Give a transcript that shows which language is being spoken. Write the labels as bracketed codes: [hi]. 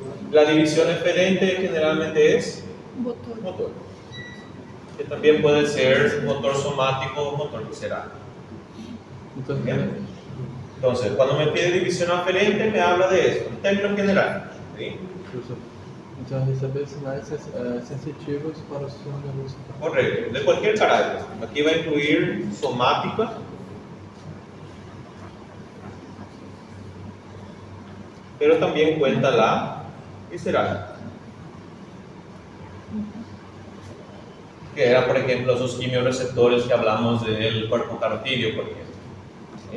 [es] La división eferente generalmente es Motor. motor, que también puede ser motor somático o motor visceral. [pt] Então, [es] Bien. Entonces, cuando me pide división aferente, me habla de esto, en términos general. ¿Sí? [pt] professor, então receber sinais sensitivos para o sistema nervoso central. [es] Correcto, de cualquier carácter. Aquí va a incluir somática, pero también cuenta la visceral, que era, por ejemplo, esos quimiorreceptores que hablamos del cuerpo carotídeo, por ejemplo. ¿Sí?